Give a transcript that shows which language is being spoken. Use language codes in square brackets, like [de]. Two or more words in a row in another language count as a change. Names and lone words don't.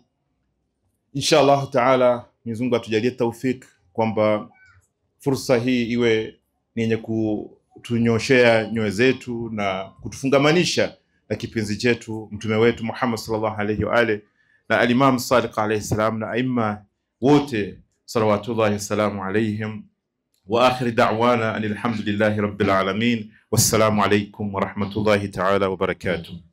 [ar] إن شاء الله تعالى [sw] Mwenyezi Mungu atujalie taufik kwamba fursa hii iwe ni yenye kutunyoshea nyoyo zetu na kutufungamanisha na kipenzi chetu mtume wetu Muhammad [ar] صلى الله عليه وآله, [sw] na al-Imam Sadiq [ar] عليه السلام [sw] na aima wote [ar] صلوات الله وسلامه عليهم. وآخر دعوانا الحمد لله رب العالمين. والسلام عليكم ورحمة الله تعالى وبركاته.